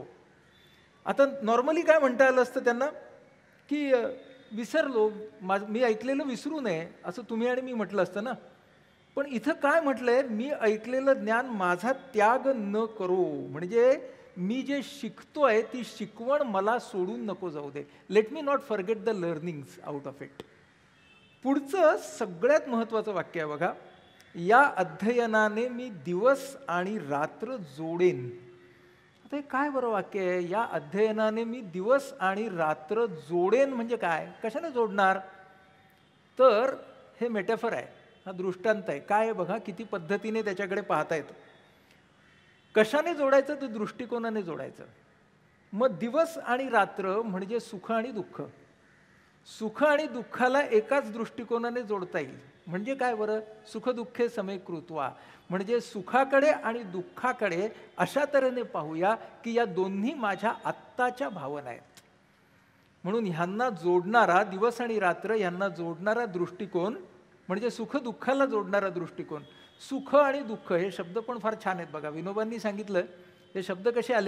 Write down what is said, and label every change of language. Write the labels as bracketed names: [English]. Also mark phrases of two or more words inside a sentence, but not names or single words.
[Marathi] आता नॉर्मली काय म्हणता आलं असतं त्यांना, की विसरलो, मी ऐकलेलं विसरू नये, असं तुम्ही आणि मी म्हटलं असतं ना. पण इथं काय म्हटलंय, मी ऐकलेलं ज्ञान माझा त्याग न करो, म्हणजे मी जे शिकतोय ती शिकवण मला सोडून नको जाऊ दे. [English] Let me not forget the learnings out of it. [Marathi] पुढचं सगळ्यात महत्वाचं वाक्य आहे बघा, या अध्ययनाने मी दिवस आणि रात्र जोडेन. आता हे काय बरं वाक्य आहे, या अध्ययनाने मी दिवस आणि रात्र जोडेन म्हणजे काय, कशाने जोडणार, तर हे मेटाफर आहे, हा दृष्टांत आहे. काय आहे बघा, किती पद्धतीने त्याच्याकडे पाहता येतं. कशाने जोडायचं, तर दृष्टिकोनाने जोडायचं. मग दिवस आणि रात्र म्हणजे सुख आणि दुःख. सुख आणि दुःखाला एकाच दृष्टिकोनाने जोडता येईल. [Sanskrit] म्हणजे काय बरं, सुख दुःखे समे कृत्वा, [Marathi] म्हणजे सुखाकडे आणि दुःखाकडे अशा तऱ्हेने पाहूया की या दोन्ही माझ्या आत्ताच्या भावना आहेत. म्हणून ह्यांना जोडणारा, दिवस आणि रात्र यांना जोडणारा दृष्टिकोन म्हणजे सुख दुःखाला जोडणारा दृष्टिकोन. सुख आणि दुःख हे शब्द पण फार छान आहेत बघा. विनोबांनी सांगितलं हे शब्द कसे आलेत.